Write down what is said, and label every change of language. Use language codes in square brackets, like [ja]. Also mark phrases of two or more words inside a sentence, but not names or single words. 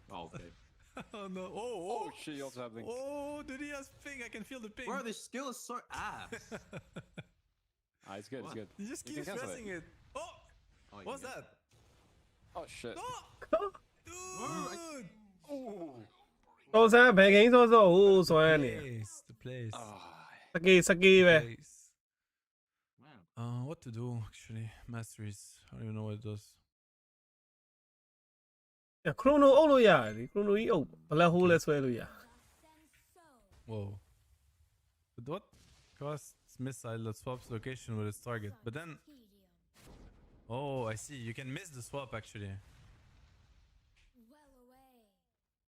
[en] Okay. Oh no. Oh shit, you also have link. Oh, dude, he has ping. I can feel the ping. Bro, this skill is so ass. It's good, it's good. You just keep pressing it. Oh! What's that? Oh shit. No! Dude! Oh! [my] တော်ဆန်းဘယ်ဂိမ်းစောစောဟိုးဆွဲနေ [en] The place. [my] စကေးပဲ [en] What to do actually? Masteries. I don't even know what it does. [my] ခရိုနိုအုပ်လို့ရတယ်လေခရိုနိုကြီးအုပ် [en] black hole [my] လဲဆွဲလို့ရ [en] Whoa. But what costs missile that swaps location with its target? But then... Oh, I see. You can miss the swap actually.